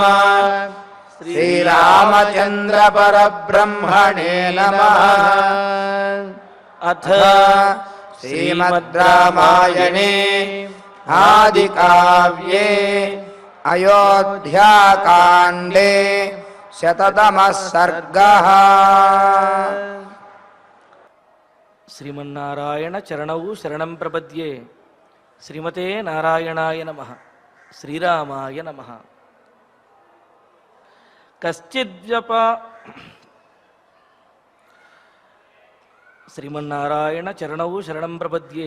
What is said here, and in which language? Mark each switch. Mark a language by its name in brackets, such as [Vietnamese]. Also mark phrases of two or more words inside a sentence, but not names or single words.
[Sanskrit] श्रीरामचन्द्र परब्रह्मणे नमः। अथ श्रीमद्रामायणे आदिकाव्ये अयोध्याकाण्डे शततमः सर्गः। శ్రీమన్నారాయణ చరణౌ శరణం ప్రపద్యే. శ్రీమతే నారాయణాయ నమః. శ్రీరామాయ నమః. శ్రీమన్నారాయణ చరణౌ శరణం ప్రపద్యే.